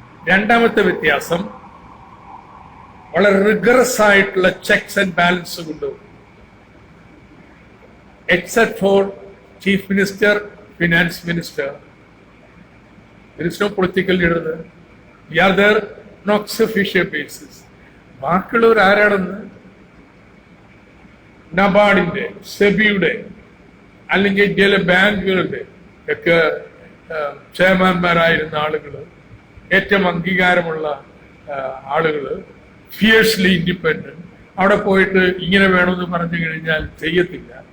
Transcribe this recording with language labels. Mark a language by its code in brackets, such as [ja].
[ml] രണ്ടാമത്തെ വ്യത്യാസം, വളരെ റിഗറസ് ആയിട്ടുള്ള [en] checks and balance [ml] കൊണ്ടുപോകും. [en] Except for chief minister, finance minister, there is no political leader there. We are there on ex officio basis. [ml] ബാക്കിയുള്ളവർ ആരാണെന്ന് നബാർഡിന്റെ, സെബിയുടെ അല്ലെങ്കിൽ ഇന്ത്യയിലെ ബാങ്കുകളുടെ ഒക്കെ ചെയർമാൻമാരായിരുന്ന ആളുകൾ, ഏറ്റവും അംഗീകാരമുള്ള ആളുകൾ, [en] fiercely independent, [ml] അവിടെ പോയിട്ട് ഇങ്ങനെ വേണമെന്ന് പറഞ്ഞു കഴിഞ്ഞാൽ ചെയ്യത്തില്ല.